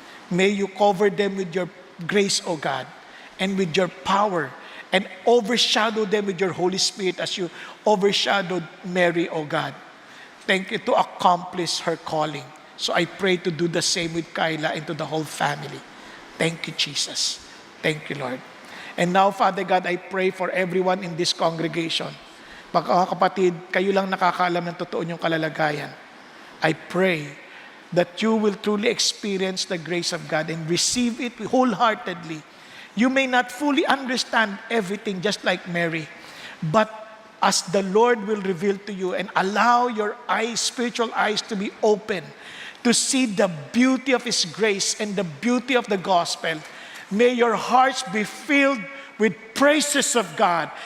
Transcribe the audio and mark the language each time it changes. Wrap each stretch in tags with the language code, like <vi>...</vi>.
<en>May you cover them with your grace, O God, and with your power, and overshadow them with your Holy Spirit as you overshadowed Mary, O God. Thank you to accomplish her calling. So I pray to do the same with Kyla and to the whole family. Thank you, Jesus. Thank you, Lord. And now, Father God, I pray for everyone in this congregation.</en> <tl>Mga kapatid, kayo lang nakakaalam ng totoo niyong kalalagayan.</tl> <en>I pray that you will truly experience the grace of God and receive it wholeheartedly. You may not fully understand everything just like Mary, but as the Lord will reveal to you and allow your eyes, spiritual eyes to be open to see the beauty of His grace and the beauty of the gospel, may your hearts be filled with praises of God.</en>